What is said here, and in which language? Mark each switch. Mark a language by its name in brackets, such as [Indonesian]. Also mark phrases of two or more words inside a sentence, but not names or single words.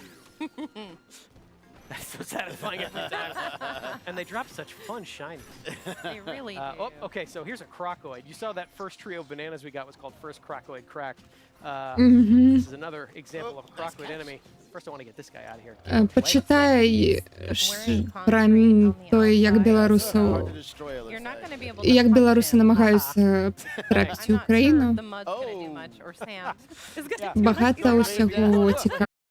[English] That's so satisfying every time. And they drop such fun shinies. They really do. Oh, okay, so here's a crocoid. You saw that first trio of bananas we got was called First Crocoid Crack. This is another example of a crocoid enemy. First, I want to get this guy out of here. [Belarusian] Почитай про тое, як беларусаў, [English] You're not going to be able to [Belarusian] як [English] punch [Belarusian] беларусы [English] him. [Belarusian] намагаюцца трапіць у Україну. [English] The mud's going to do much, or Sam is going to [Belarusian] Багата ўсяго цікавага.